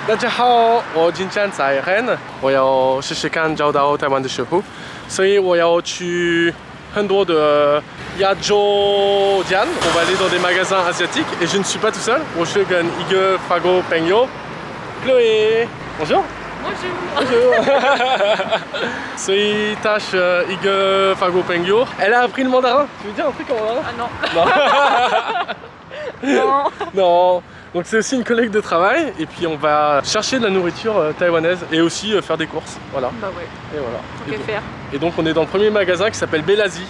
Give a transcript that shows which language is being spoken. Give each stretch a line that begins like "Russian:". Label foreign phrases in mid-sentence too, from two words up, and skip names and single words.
Chinese: 大家好，我今天在rennes，我要试试看找到台湾的食谱，所以我要去很多的亚洲店，
French: on va aller dans des magasins asiatiques et je ne suis pas tout seul，
Chinese: 我是跟一个法国朋友 Chloé，
French: bonjour。Bonjour.
Chinese: 所以他是一个法国朋友
French: Elle a appris le mandarin. Tu veux dire un truc en mandarin? Ah non. Non. Non. Donc c'est aussi une collègue de travail et puis on va chercher de la nourriture taïwanaise et aussi faire des courses. Voilà. Bah ouais. Et voilà. Tant qu'à faire. Et donc on est dans le premier magasin qui s'appelle Belle Asie.